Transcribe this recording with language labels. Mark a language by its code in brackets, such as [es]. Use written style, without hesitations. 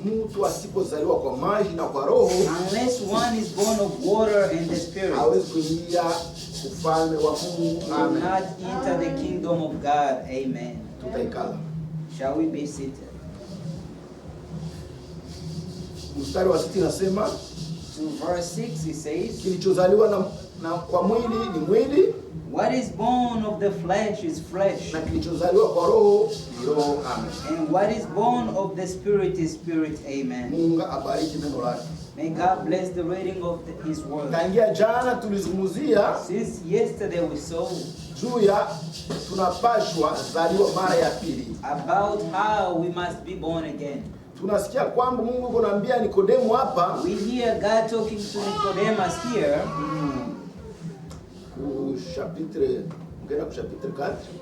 [sw] mtu asipozaliwa kwa maji na kwa roho [en] unless one is born of water and the Spirit, [sw] hawezi kuingia ufalme wa Mungu. [en] will Amen. not enter the kingdom of God. [sw] Amen. Tutaikala. [en] Shall we be seated? [sw] Mstari wa 6 nasema, [en] To verse 6 he says, [sw] kilichozaliwa na kwa mwili ni mwili, [en] what is born of the flesh is flesh, [sw] na kilichozaliwa kwa roho ni roho. Amen. [en] and what is born of the Spirit is spirit. Amen. [sw] Mungu abariki neno lake. [en] May God bless the reading of his word. [sw] Tangia jana tulizungumzia [en] Since yesterday we saw [sw] juu ya tunapashwa zaliwa mara ya pili. [en] about how we must be born again. [sw] Tunasikia kwamba Mungu kunaambia Nikodemo hapa [en] We hear God talking to Nicodemus here. [fr] chapitre, ngena chapitre 4.